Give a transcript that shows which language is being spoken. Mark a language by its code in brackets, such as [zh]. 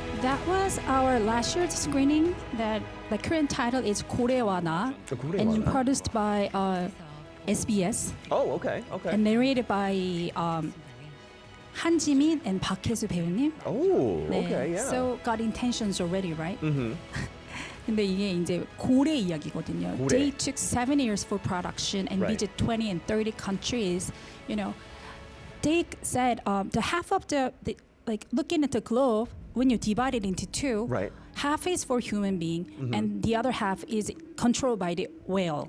[en] That was our last year's screening. That the Korean title is 고래와나, and produced by SBS. Oh, okay. And narrated by Han Ji-min and Park Hae-soo 배우님. Oh, [ko] 네. [en] okay, yeah. So got intentions already, right? Mm-hmm. [ko] 근데 이게 이제 고래 이야기거든요. 고래. [en] They took 7 years for production and Right. visited 20 and 30 countries. They said the half of the like looking at the globe, when you divide it into two, Right. half is for human being and the other half is controlled by the whale.